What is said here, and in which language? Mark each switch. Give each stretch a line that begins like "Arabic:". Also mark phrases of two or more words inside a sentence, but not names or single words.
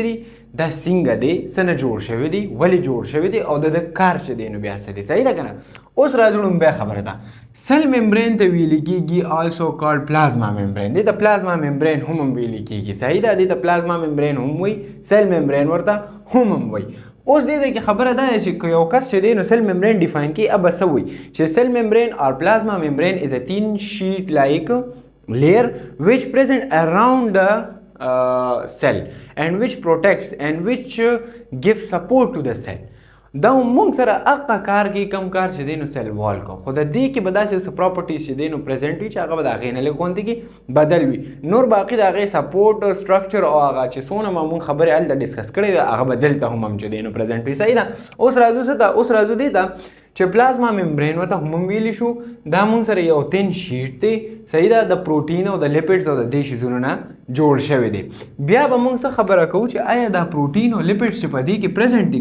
Pashto: دي دا څنګه دی څه نه جوړ شوی دی ولې جوړ شوی دی او د کار چې دی نو بیا څه دی صحیح ده که نه اوس راځو بیا خبره ده
English: cell membrane
Pashto: ته ویلې کېږي
English: also called plasma membrane
Pashto: دې ته
English: plasma membrane
Pashto: هم ویلې کېږي صحیح ده دې ته
English: plasma membrane
Pashto: هم وایي
English: cell membrane
Pashto: ورته هم وایي اوس دې ځای کې خبره دا ده چې یو کس چې دی نو
English: cell membrane define
Pashto: کړي اب څه وایي چې
English: cell membrane or plasma membrane is a thin sheet like layer which present around the cell and which protects and which gives support to the cell
Pashto: دا موږ سره هغه کار کوي کم کار چې دی نو
English: cell wall
Pashto: کو خو د دې کې به داسې څه پراپرټیز چې دی نو پریزنټ وي چې هغه به د هغې نه لږ غوندې کې بدل وي نور باقي د هغې
English: support structure
Pashto: او هغه چې څونه موږ خبرې هلته ډسکس کړې وي هغه به دلته هم چې دی نو پریزنټ وي صحیح ده اوس راځو څه ته اوس راځو دې ته چې
English: plasma membrane
Pashto: ورته هم ویلی شو دا موږ سره یو
English: thin sheet
Pashto: دی صحیح ده د پروټین او د لیپډز او د دې شیزونو نه جوړ شوی دی بیا به موږ څه خبره کوو چې آیا دا پروټین او لیپډز چې په دې کې پریزنټ دي